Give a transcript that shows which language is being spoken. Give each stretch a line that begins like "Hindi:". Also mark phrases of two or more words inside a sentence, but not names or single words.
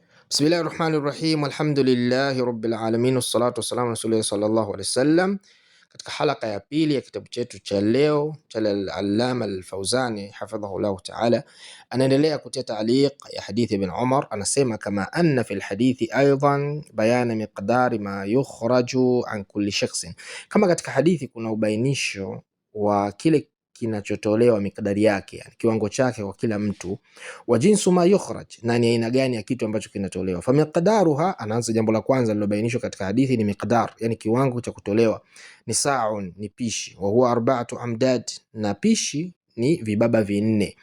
Arabic: بسم الله الرحمن الرحيم، الحمد لله رب العالمين، والصلاة والسلام على رسول الله صلى الله عليه وسلم.
Swahili: Katika halaka ya pili ya kitabu chetu cha leo cha al-Allama al-Fawzani
Arabic: حفظه الله تعالى,
Swahili: anaendelea kutia taaliq ya hadithi ibn Umar.
Arabic: Anasema كما أن في الحديث أيضا بيان مقدار ما يخرج عن كل شخص,
Swahili: kama katika hadithi kuna ubainisho wa kile kinachotolewa mikadari yake, yani kiwango chake kwa kila mtu,
Arabic: وجنس ما يخرج,
Swahili: na ni aina gani ya kitu ambacho kinatolewa.
Arabic: فمقدارها,
Swahili: anaanza jambo la kwanza lilobainishwa katika hadithi ni miqdar, yani kiwango cha kutolewa, ni sa'un, ni pishi,
Arabic: وهو أربعة أمداد,
Swahili: na pishi ni vibaba vinne.